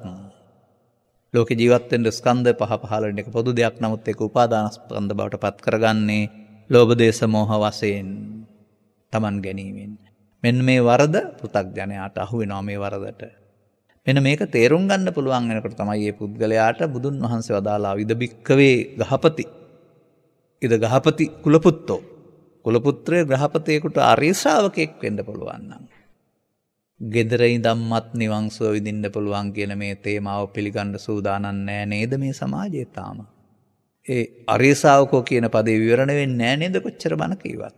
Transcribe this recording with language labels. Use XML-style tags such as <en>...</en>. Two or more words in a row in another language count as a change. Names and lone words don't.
<si>ලෝක ජීවත් වෙන්න ස්කන්ධ පහ පහළ වෙන එක පොදු දෙයක්. නමුත් ඒක උපාදාන ස්කන්ධ බවට පත් කරගන්නේ ලෝභ දේශ මොහ වශයෙන් තමන් ගැනීමෙන්. මෙන්න මේ වරද පෘථග්ජනයාට අහු වෙනවා මේ වරදට. මෙන්න මේක තේරුම් ගන්න පුළුවන් වෙනකොට තමයි මේ පුද්ගලයාට බුදුන් වහන්සේ වදාලා</si> <pi>ඉද බික්කවේ ගහපති. ඉද ගහපති කුලපුත්තෝ.</pi> <si>කුලපුත්‍රය ග්‍රහපතියෙකුට ආර්ය ශ්‍රාවකෙක් වෙන්න පුළුවන් නම් ගෙදර ඉඳන්මත් නිවන් සුව විඳින්න පුළුවන් කියන මේ තේමාව පිළිගන්න සූදානම් නෑ නේද මේ සමාජයේ තාම. ඒ ආර්ය ශ්‍රාවකෝ කියන පදේ විවරණ වෙන්නේ නෑ නේද කොච්චර බණ කිව්වත්.</si>